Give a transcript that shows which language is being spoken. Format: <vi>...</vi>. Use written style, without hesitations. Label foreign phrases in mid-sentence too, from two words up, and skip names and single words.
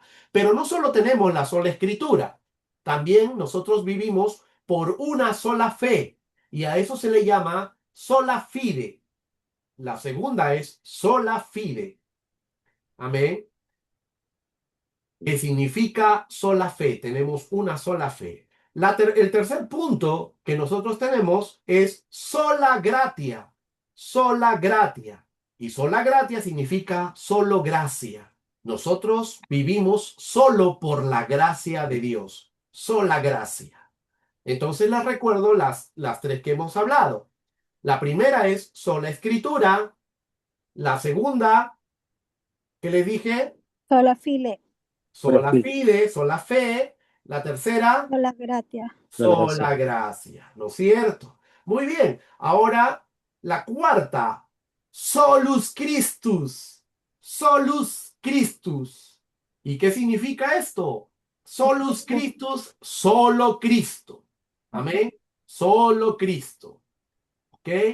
<es>Pero no solo tenemos la sola escritura, también nosotros vivimos por una sola fe y a eso se le llama</es> <la>sola fide.</la> <es>La segunda es</es> <la>sola fide.</la> <es>Amén, que significa sola fe. Tenemos una sola fe. El tercer punto que nosotros tenemos es</es> <la>sola gratia. Sola gratia.</la> <es>Y</es> <la>sola gratia</la> <es>significa solo gracia. Nosotros vivimos solo por la gracia de Dios. Sola gracia. Entonces les recuerdo las tres que hemos hablado. La primera es sola escritura. La segunda, que les dije,</es> <la>Sola file, sola fide,</la> <es>sola fe. La tercera,</es> <la>sola gratia.</la> <es>sola gracia, ¿no es cierto? Muy bien, ahora la cuarta,</es> <la>solus Christus, solus Christus.</la> <es>¿Y qué significa esto?</es> <la>Solus Christus,</la> <es>solo Cristo. Amén, solo Cristo. ¿Ok?</es>